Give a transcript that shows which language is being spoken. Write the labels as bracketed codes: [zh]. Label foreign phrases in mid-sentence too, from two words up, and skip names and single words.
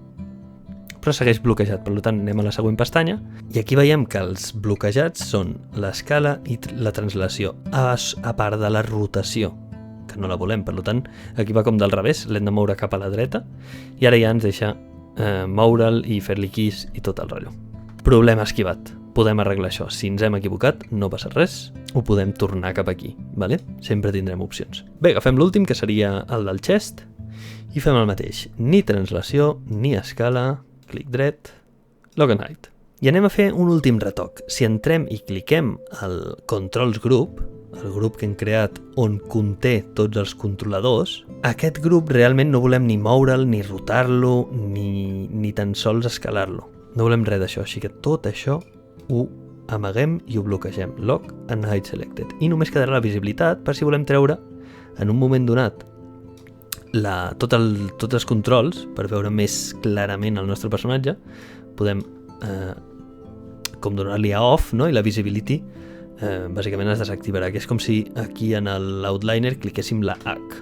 [ca] Però segueix bloquejat, per tant anem a la següent pestanya i aquí veiem que els bloquejats són l'escala i la translació, a part de la rotació, que no la volem, per tant aquí va com del revés, l'hem de moure cap a la dreta i ara ja ens deixa moure'l i fer-li keys i tot el rotllo. Problema esquivat, podem arreglar això, si ens hem equivocat no passa res, ho podem tornar cap aquí, vale? Sempre tindrem opcions. Bé, agafem l'últim que seria el del chest i fem el mateix, ni translació ni escala, clic dret, [en] lock and hide. [ca] I anem a fer un últim retoc. Si entrem i cliquem al Controls Group, el grup que hem creat on conté tots els controladors, aquest grup realment no volem ni moure'l, ni rotar-lo, ni tan sols escalar-lo. No volem res d'això, així que tot això ho amaguem i ho bloquegem. [en] Lock and hide selected. [ca] I només quedarà la visibilitat per si volem treure en un moment donat tots els controls per veure més clarament el nostre personatge. Podem com donar-li a off, no? I la visibility bàsicament es desactivarà, que és com si aquí en l'outliner cliquéssim la H.